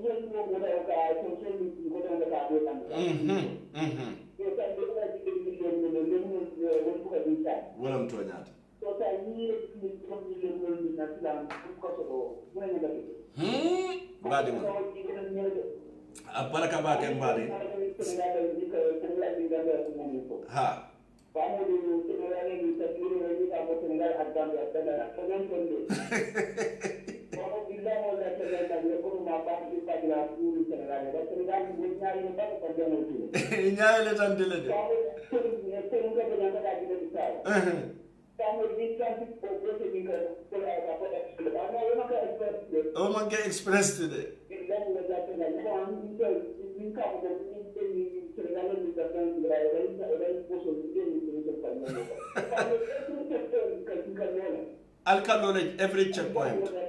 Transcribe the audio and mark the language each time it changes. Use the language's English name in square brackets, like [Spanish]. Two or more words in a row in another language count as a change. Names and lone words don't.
[Wolof] Wala mu tooñaat. Baadi man. Baraka ba ken baadi. Ha. Nyaale tan dile de. [English] Oh, man get express today. Alkalole every checkpoint.